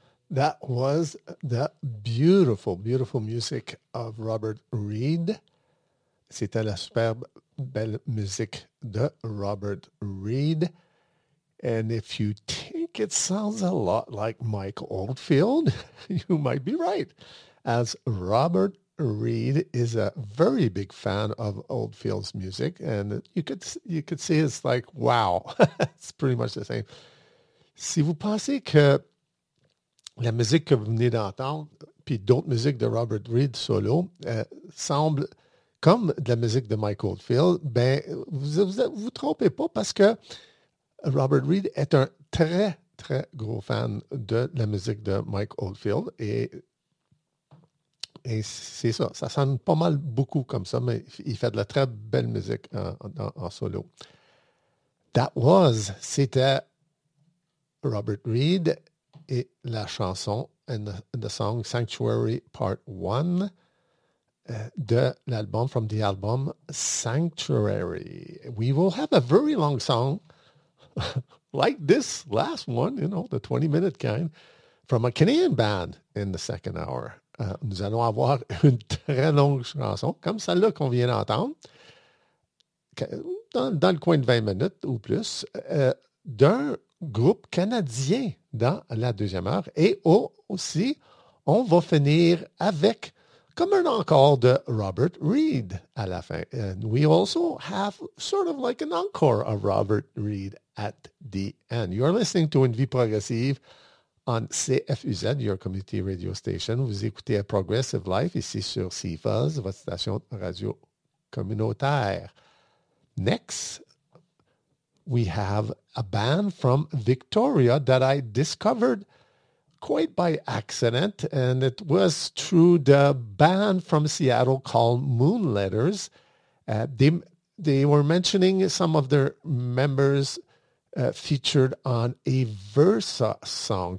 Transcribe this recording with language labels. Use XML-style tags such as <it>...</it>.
<en>That was the beautiful, beautiful music of Robert Reed.</en> <fr>C'était la superbe belle musique de Robert Reed.</fr> <en>And if you think it sounds a lot like Mike Oldfield, you might be right, as Robert Reed is a very big fan of Oldfield's music. And you could see it's like, wow, it's pretty much the same.</en> <fr>Si vous pensez que la musique que vous venez d'entendre, puis d'autres musiques de Robert Reed solo, semble comme de la musique de Mike Oldfield, ben vous trompez pas, parce que Robert Reed est un très, très gros fan de la musique de Mike Oldfield. Et c'est ça, ça sonne pas mal beaucoup comme ça, mais il fait de la très belle musique en solo. C'était Robert Reed et la chanson,</fr> <en>and the song Sanctuary Part 1</en> <fr>de l'album,</fr> <en>from the album Sanctuary. We will have a very long song like this last one, you know, the 20-minute kind, from a Canadian band in the second hour.</en> <fr>Nous allons avoir une très longue chanson, comme celle-là qu'on vient d'entendre, dans le coin de 20 minutes ou plus, d'un groupe canadien dans la deuxième heure. Et aussi, on va finir avec comme un encore de Robert Reed à la fin.</fr> <en>And we also have sort of like an encore of Robert Reed at the end. You're listening to Une Vie Progressive on CFUZ, your community radio station.</en> <fr>Vous écoutez A Progressive Life ici sur CFUZ, votre station radio communautaire.</fr> <en>Next, we have a band from Victoria that I discovered quite by accident, and it was through the band from Seattle called Moon Letters. They were mentioning some of their members featured on a Versa song.</en>